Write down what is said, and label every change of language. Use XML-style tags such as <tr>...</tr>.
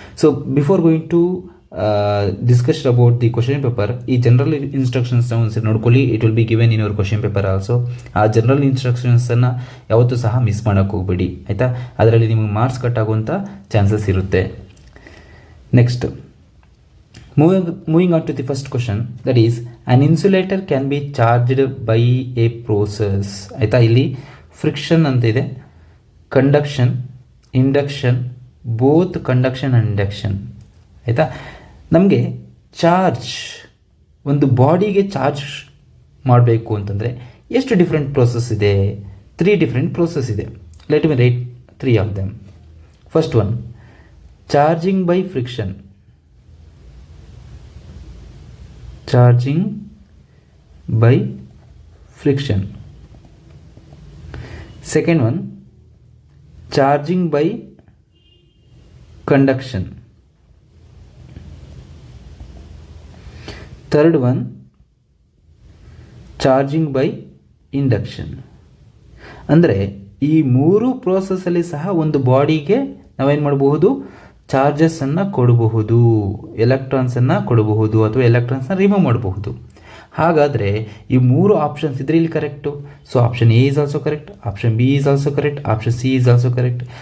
<en>so before going to discuss about the question paper,</en> <kn>ಈ general ಇನ್ಸ್ಟ್ರಕ್ಷನ್ಸ್ನ ಒಂದ್ಸರಿ ನೋಡ್ಕೊಳ್ಳಿ.</kn> <en>It will be given in your question paper also.</en> <kn>ಆ general ಇನ್ಸ್ಟ್ರಕ್ಷನ್ಸನ್ನು ಯಾವತ್ತೂ ಸಹ miss ಮಾಡೋಕ್ಕೆ ಹೋಗಬೇಡಿ, ಆಯಿತಾ? ಅದರಲ್ಲಿ ನಿಮಗೆ ಮಾರ್ಕ್ಸ್ ಕಟ್ ಆಗುವಂಥ ಚಾನ್ಸಸ್ ಇರುತ್ತೆ.</kn> <en>Next, moving on to the first question, that is an insulator can be charged by a process.</en> <kn>ಆಯಿತಾ? ಇಲ್ಲಿ ಫ್ರಿಕ್ಷನ್ ಅಂತ ಇದೆ, conduction, induction,</kn> <en>Both conduction and induction.</en> <kn>ಆಯಿತಾ? ನಮಗೆ ಚಾರ್ಜ್, ಒಂದು ಬಾಡಿಗೆ ಚಾರ್ಜ್ ಮಾಡಬೇಕು ಅಂತಂದರೆ ಎಷ್ಟು ಡಿಫ್ರೆಂಟ್ ಪ್ರೋಸೆಸ್ ಇದೆ?</kn> <en>3 different process ಇದೆ. Let me write 3 of them. First one, charging by friction. Charging by friction. Second one, charging by conduction. Third one, charging by induction.</en> <kn>ಅಂದರೆ ಈ 3 ಪ್ರೋಸೆಸ್ಸಲ್ಲಿ ಸಹ ಒಂದು ಬಾಡಿಗೆ ನಾವೇನು ಮಾಡಬಹುದು? ಚಾರ್ಜಸ್ಸನ್ನು ಕೊಡಬಹುದು, ಎಲೆಕ್ಟ್ರಾನ್ಸನ್ನು ಕೊಡಬಹುದು, ಅಥವಾ ಎಲೆಕ್ಟ್ರಾನ್ಸನ್ನ ರಿಮೂವ್ ಮಾಡಬಹುದು. ಹಾಗಾದರೆ ಈ 3 ಆಪ್ಷನ್ಸ್ ಇದ್ರೆ ಇಲ್ಲಿ correct.</kn> <en>So option A is also correct, option B is also correct, option C is also correct.</en>